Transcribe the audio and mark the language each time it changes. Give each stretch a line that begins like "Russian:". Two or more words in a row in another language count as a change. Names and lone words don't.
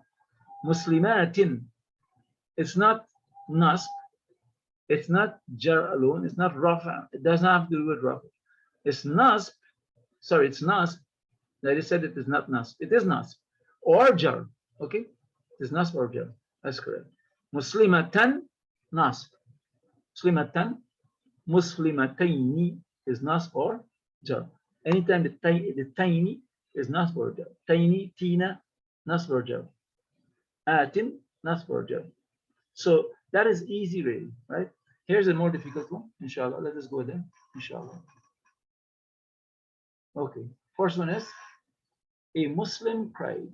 English: Muslimatin, it's not nasb, it's not jar alone, it's not rafa, it does not have to do with rafa. It's nasb, sorry, it's nasb. I just said it is not nasb, it is nasb. Or jar, okay? It's nasb or jar, that's correct. Muslimatan, nasb.
Arabic: مسلمتان مسلمتين
English: is nasb or jar. Anytime the tiny is nasb or jar. Tiny, tina, nasb or jar. Atin, nasb or jar. So that is easy, really, right? Here's a more difficult one, inshallah. Let us go there, inshallah. Okay, first one is a Muslim cried.